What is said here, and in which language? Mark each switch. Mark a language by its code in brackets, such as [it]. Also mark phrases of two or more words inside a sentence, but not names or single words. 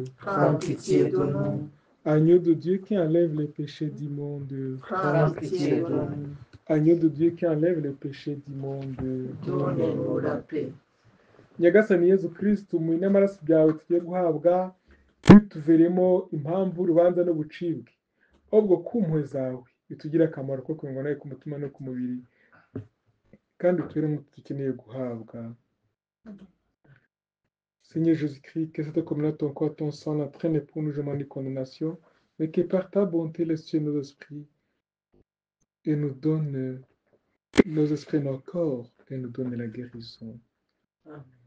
[fr] Prends pitié de nous. Agneau de Dieu qui enlève les péchés du monde. Prends pitié de nous. Agneau de Dieu qui enlève les péchés du monde. Donnez-nous la paix. [rw] Nyagasani Yezu Kristu mu n'amaraso byawe tugiye guhabwa ntituveremo impamvu urubanza no gucibwa ahubwo ku mpuhwe zawe bitugire akamaro ko kurangwa nawe ku mutima no ku mubiri kandi tubere nk'uko dukeneye guhabwa. [fr] Seigneur Jésus-Christ, que cette communauté ton corps, ton sang n'entraîne pour nous jamais en condamnation, mais que par ta bonté les cieux nos esprits et nous donne nos esprits, nos corps et nous donne la guérison. Amen.